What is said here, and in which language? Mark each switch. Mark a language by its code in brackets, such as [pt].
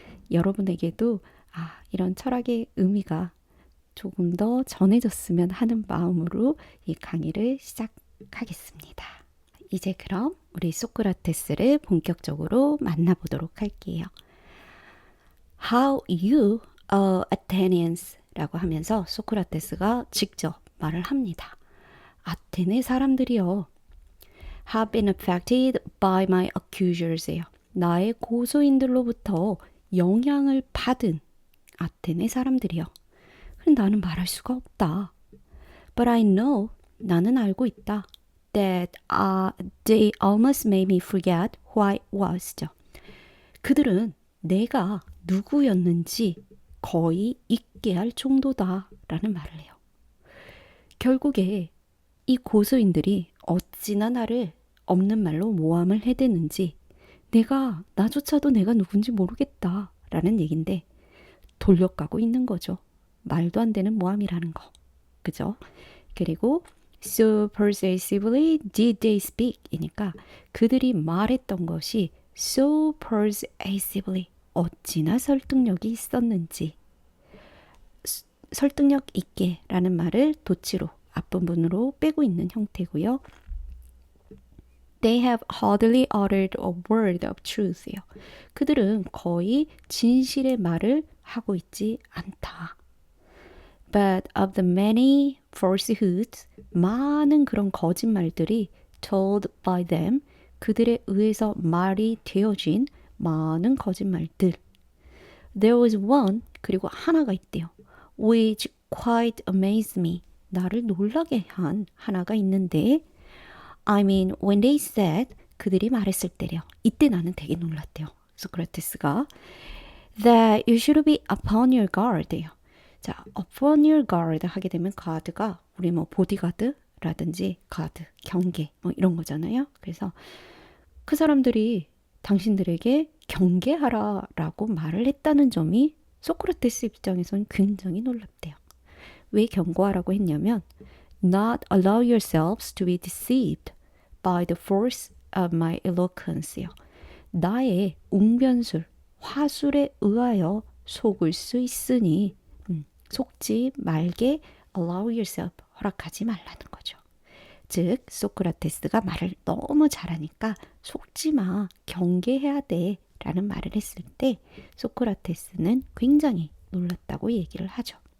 [ko] 여러분에게도 이런 철학의 의미가 조금 더 전해졌으면 하는 마음으로 이 강의를 시작하겠습니다. 이제 그럼 우리 소크라테스를 본격적으로 만나보도록 할게요. [en] How you, Athenians [ko] 라고 하면서 소크라테스가 직접 말을 합니다. 아테네 사람들이요. [en] have been affected by my accusers예요. [ko] 나의 고소인들로부터 영향을 받은 아테네 사람들이요. 나는 말할 수가 없다. [en] But I know, [ko] 나는 알고 있다. [en] That they almost made me forget who I was죠. [ko] 그들은 내가 누구였는지 거의 잊게 할 정도다 라는 말을 해요. 결국에 이 고소인들이 어찌나 나를 없는 말로 모함을 해대는지 나조차도 내가 누군지 모르겠다 라는 얘긴데 돌려가고 있는 거죠. 말도 안 되는 모함이라는 거. 그죠? 그리고 [en] so persuasively did they speak [ko] 이니까 그들이 말했던 것이 so persuasively 어찌나 설득력이 있었는지 설득력 있게 라는 말을 도치로 앞부분으로 빼고 있는 형태고요. [en] They have hardly uttered a word of truth요. [ko] 그들은 거의 진실의 말을 하고 있지 않다. [en] But of the many falsehoods, [ko] 많은 그런 거짓말들이 [en] told by them, [ko] 그들에 의해서 말이 되어진 많은 거짓말들. [en] There was one, [ko] 그리고 하나가 있대요. [en] Which quite amazed me. [ko] 나를 놀라게 한 하나가 있는데 [en] I mean, when they said, [ko] 그들이 말했을 때래요. 이때 나는 되게 놀랐대요. [en] 소크라테스가 that you should be upon your guard예요. [ko] 자, upon your guard 하게 되면 guard가 우리 보디가드라든지 guard, 경계 이런 거잖아요. 그래서 그 사람들이 당신들에게 경계하라라고 말을 했다는 점이 소크라테스 입장에서는 굉장히 놀랍대요. 왜 경고하라고 했냐면 [en] Not allow yourselves to be deceived by the force of my eloquence요. [ko] 나의 웅변술, 화술에 의하여 속을 수 있으니 속지 말게 [en] allow yourself [ko] 허락하지 말라는 거죠. 즉 소크라테스가 말을 너무 잘하니까 속지 마, 경계해야 돼 라는 말을 했을 때 소크라테스는 굉장히 놀랐다고 얘기를 하죠.